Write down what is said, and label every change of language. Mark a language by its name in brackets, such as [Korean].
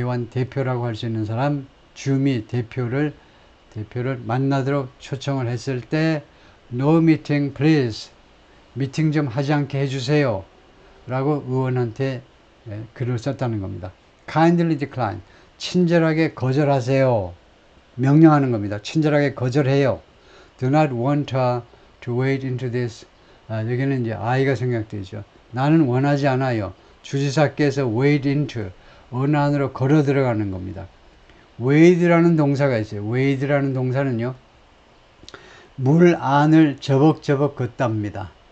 [Korean] 대표라고 할 수 있는 사람, 주미 대표를 만나도록 초청을 했을 때 [English] no meeting please, [Korean] 미팅 좀 하지 않게 해주세요 라고 의원한테 글을 썼다는 겁니다. [English] kindly decline, [Korean] 친절하게 거절하세요, 명령하는 겁니다. 친절하게 거절해요. [English] do not want her to wade into this. [Korean] 여기는 이제 아이가 생각되죠. 나는 원하지 않아요. 주지사께서 wade into, 어느 안으로 걸어 들어가는 겁니다. wade라는 동사가 있어요. wade라는 동사는요, 물 안을 저벅저벅 걷답니다.